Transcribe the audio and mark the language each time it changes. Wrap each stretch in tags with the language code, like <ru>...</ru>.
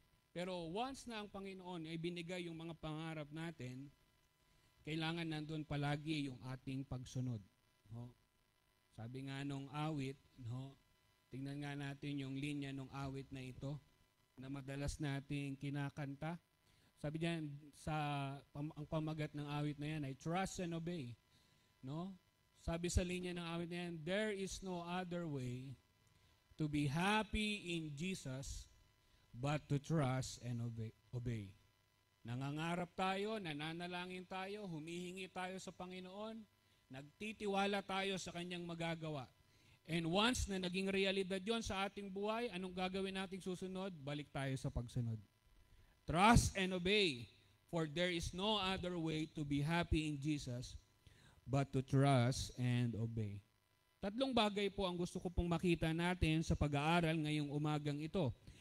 <tl>Pero once na ang Panginoon ay binigay yung mga pangarap natin, kailangan nandun palagi yung ating pagsunod. No? Sabi nga nung awit, no? Tingnan nga natin yung linya ng awit na ito na madalas nating kinakanta. Sabi diyan, ang pamagat ng awit na yan ay trust and obey. No? Sabi sa linya ng awit na yan,</tl> <en>there is no other way to be happy in Jesus but to trust and obey.</en> <tl>Nangangarap tayo, nananalangin tayo, humihingi tayo sa Panginoon, nagtitiwala tayo sa Kanyang magagawa. And once na naging realidad yon sa ating buhay, anong gagawin nating susunod? Balik tayo sa pagsunod.</tl> <en>Trust and obey. For there is no other way to be happy in Jesus but to trust and obey.</en> <tl>Tatlong bagay po ang gusto ko pong makita natin sa pag-aaral ngayong umagang ito.</tl>